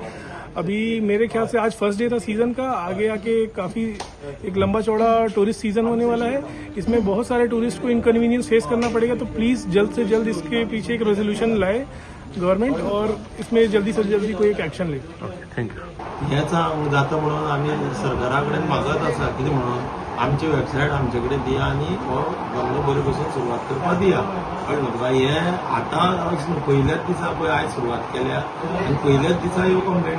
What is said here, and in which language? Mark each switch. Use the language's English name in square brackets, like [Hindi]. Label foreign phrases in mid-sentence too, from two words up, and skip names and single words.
[Hindi] अभी मेरे ख्याल से आज [English] first day [Hindi] था सीज़न का, आगे आके काफ़ी एक लंबा चौड़ा [English] tourist season [Hindi] होने वाला है। इसमें बहुत सारे टूरिस्ट को [English] inconvenience face [Hindi] करना पड़ेगा। तो प्लीज़ जल्द से जल्द इसके पीछे एक रेजोल्यूशन लाए गवर्नमेंट, और इसमें जल्दी से जल्दी कोई एक एक्शन ले। [English] थँक्यू। [Konkani] याचा जाता म्हणून आम्ही सरकाराकडे मागत आसा कितें म्हणून आमची वेबसायट आमचे कडेन दिया आनी हो धंदो बरे भशेन सुरवात करपाक दिया। कळ्ळें तुका? हे आतां अशें न्हू, पयल्याच दिसा पळय आयज सुरवात केल्या आनी पयल्याच दिसा ह्यो कंप्लेनी।